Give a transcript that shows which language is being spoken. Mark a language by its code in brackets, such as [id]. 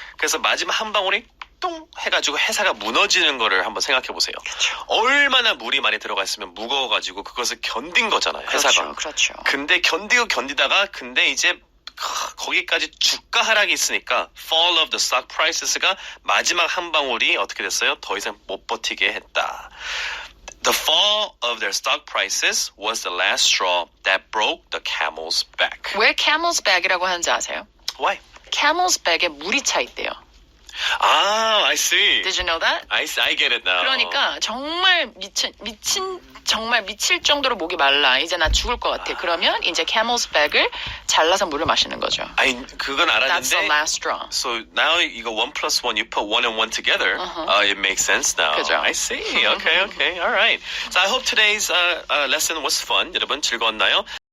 [ko] 그래서 마지막 한 방울이 똥 해가지고 회사가 무너지는 거를 한번 생각해 보세요. 그렇죠. 얼마나 물이 많이 들어가 있으면 무거워가지고 그것을 견딘 거잖아요. 회사가. 그렇죠. 근데 견디다가 근데 이제 거기까지 주가 하락이 있으니까 [en] fall of the stock prices [ko] 가 마지막 한 방울이 어떻게 됐어요? 더 이상 못 버티게 했다. [en] The fall of their stock prices was the last straw that broke the camel's back. [ko] 왜 [en] camel's back [ko] 이라고 하는지 아세요? [en] Why? camel's back [ko] 에 물이 차 있대요. [en] Ah, I see. Did you know that? I get it now. [ko] 그러니까 정말 정말 미칠 정도로 목이 말라. 이제 나 죽을 것 같아. 그러면 이제 [en] camel's back [ko] 을 잘라서 물을 마시는 거죠. 아니 그건 [en] That's the [ko] 알았는데. [en] last straw. So now [ko] 이거 [en] 1 plus 1, you put 1 and 1 together. It makes sense now. [ko] 그죠. [en] I see. Okay. All right. So I hope today's lesson was fun. [ko] 여러분 즐거웠나요?